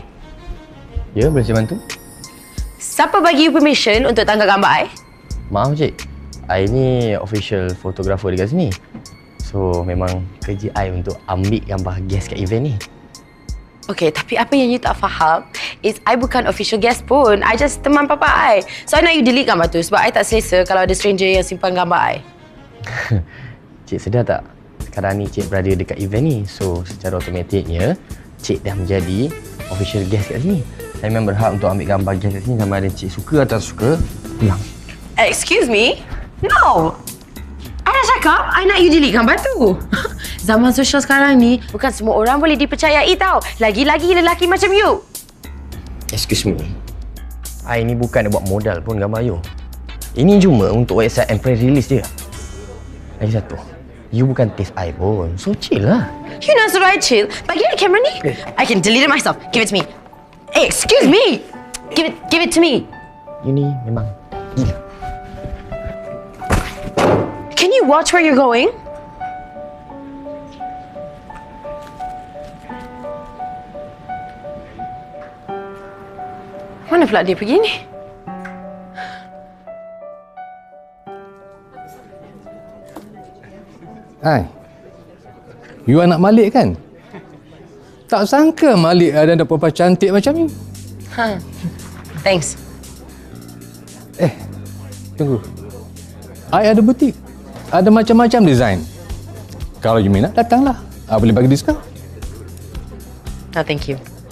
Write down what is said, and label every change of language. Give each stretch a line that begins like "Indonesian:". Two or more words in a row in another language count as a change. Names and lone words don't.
Malay: Ya, boleh saya bantu? Siapa bagi
English: you permission
Malay: untuk tangkap gambar I? Maaf cik, I ni
English: official photographer
Malay: dekat sini. So memang kerja I untuk ambil gambar guest kat event ni. Okay, tapi apa yang you tak faham is I bukan
English: official guest
Malay: pun. I just teman Papa I. So I nak you delete gambar tu sebab I tak selesa kalau ada stranger yang simpan gambar I. Cik sedar tak? Sekarang ni cik berada dekat event ni. So secara automatiknya cik dah menjadi
English: official guest
Malay: kat sini. Saya memang berhak untuk ambil gambar guest kat sini sama ada cik suka atau tak suka. Pulang.
English: Excuse me? No!
Malay: I dah cakap, I nak you delete gambar tu. Zaman sosial sekarang ni, bukan semua orang boleh dipercayai tau. Lagi-lagi lelaki macam you.
English: Excuse me.
Malay: I ni bukan nak buat modal pun gambar you. Ini cuma untuk
English: website and press release
Malay: je. Lagi satu. You bukan taste I pun.
English: So chill
Malay: lah. You nak suruh I chill? Bagi I kamera ni.
English: I can delete it myself. Give it to me. Hey, excuse me. Give it to me.
Malay: You ni memang gila.
English: Can you watch where you're going?
Malay: Mana pula dia pergi ni? Hai. You anak Malik kan? Tak sangka Malik ada perempuan cantik macam ni. Ha. Thanks. Tunggu. I ada butik. Ada macam-macam design. Kalau you minat, datanglah. I boleh bagi diskaun.
English: No, thank you.